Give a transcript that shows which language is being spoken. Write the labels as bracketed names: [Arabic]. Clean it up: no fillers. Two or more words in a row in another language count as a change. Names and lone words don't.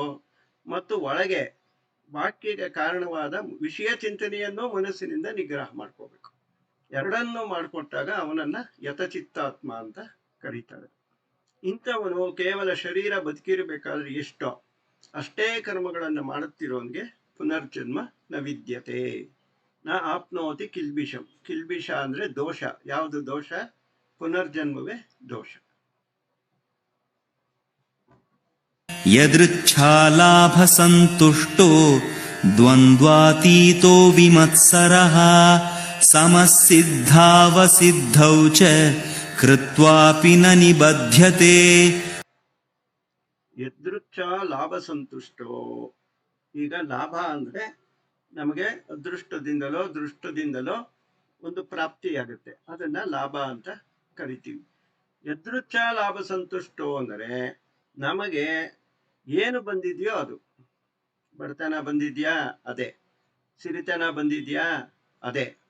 [Kannada] ಮತ್ತು ಒಳಗೆ ವಾಕ್ಯಗೆ ಕಾರಣವಾದ ವಿಷಯ ಚಿಂತನೆಯನ್ನು ಮನಸ್ಸಿನಿಂದ ನಿಗ್ರಹ ಮಾಡ್ಕೋಬೇಕು. ಎರಡನ್ನೂ ಮಾಡಿಕೊಟ್ಟಾಗ ಅವನನ್ನ ಯಥಚಿತ್ತಾತ್ಮ ಅಂತ ಕರೀತಾರೆ. ಇಂಥವನು ಕೇವಲ ಶರೀರ ಬದುಕಿರಬೇಕಾದ್ರೆ ಎಷ್ಟೋ ಅಷ್ಟೇ ಕರ್ಮಗಳನ್ನು ಮಾಡುತ್ತಿರೋನ್ಗೆ ಪುನರ್ಜನ್ಮ [Sanskrit] ನ ವಿದ್ಯತೆ. ನ ಆಪ್ನೋತಿ ಕಿಲ್ಬಿಷಂ. [Kannada] ಕಿಲ್ಬಿಷ ಅಂದ್ರೆ ದೋಷ. ಯಾವುದು ದೋಷ? ಪುನರ್ಜನ್ಮವೇ ದೋಷ. [Sanskrit] ಯದೃಚ್ಛಾಲಾಭ ಸಂತುಷ್ಟೋ ದ್ವಂದ್ವಾತೀತೋ ವಿಮತ್ಸರಃ ಸಮಸಿದ್ಧಾವಸಿದ್ಧೌ ಚ ಕೃತ್ವಾಪಿ ನ ನಿಬಧ್ಯತೆ. ಯದೃಚ್ಛ ಲಾಭ ಸಂತುಷ್ಟೋ. [Kannada] ಈಗ ಲಾಭ ಅಂದ್ರೆ ನಮಗೆ ಅದೃಷ್ಟದಿಂದಲೋ ದೃಷ್ಟದಿಂದಲೋ ಒಂದು ಪ್ರಾಪ್ತಿಯಾಗುತ್ತೆ, ಅದನ್ನ ಲಾಭ ಅಂತ ಕರಿತೀವಿ. [Sanskrit] ಯದೃಚ್ಛ ಲಾಭ ಸಂತುಷ್ಟೋ [Kannada] ಅಂದರೆ ನಮಗೆ ಏನು ಬಂದಿದೆಯೋ ಅದು. ಬಡತನ ಬಂದಿದ್ಯಾ? ಅದೇ. ಸಿರಿತನ ಬಂದಿದ್ಯಾ? ಅದೇ.